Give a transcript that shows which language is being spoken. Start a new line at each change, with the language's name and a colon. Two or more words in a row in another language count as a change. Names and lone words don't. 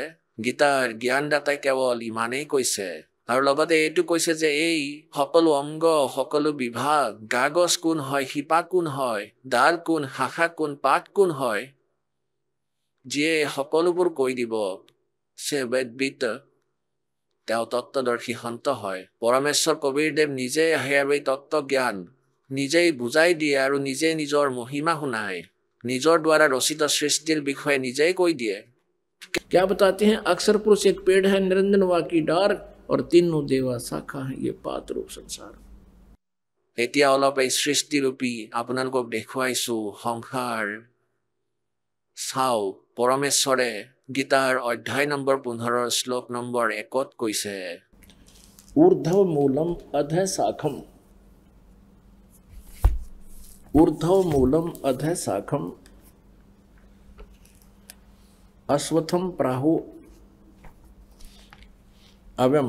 Assamese: গীতাৰ জ্ঞানদাতাই কেৱল ইমানেই কৈছে, আৰু লগতে এইটো কৈছে যে এই সকলো অংগ, সকলো বিভাগ, কাগজ কোন হয়, শিপা কোন হয়, ডাল কোন, শাখা কোন, পাত কোন হয়, যিয়ে সকলোবোৰ কৈ দিব, সে বেদবিদ, তেওঁ তত্ত্বদৰ্শী সন্ত হয়। পৰমেশ্বৰ কবীৰদেৱ নিজে আহে আৰু এই তত্ত্ব জ্ঞান নিজেই বুজাই দিয়ে আৰু নিজে নিজৰ মহিমা শুনায়, নিজৰ দ্বাৰা ৰচিত সৃষ্টিৰ বিষয়ে নিজেই কৈ দিয়ে।
Hindi: क्या बताते हैं, अक्षर पुरुष एक पेड़ है, निरंजन वा की डार और तीनों देवा शाखा है, ये पात रूप संसार।
Assamese: এতিয়া অলপ এই সৃষ্টিৰূপী আপোনালোকক দেখুৱাইছো সংসাৰ চাও। পৰমেশ্বৰে গীতাৰ অধ্যায় নম্বৰ 15 শ্লোক নম্বৰ 1ত কৈছে,
Sanskrit: ঊৰ্ধ্ব মূলম অধ শাখম, ঊৰ্ধ্ব মূলম অধ শাখম অশ্বথম প্ৰাহু অব্যম।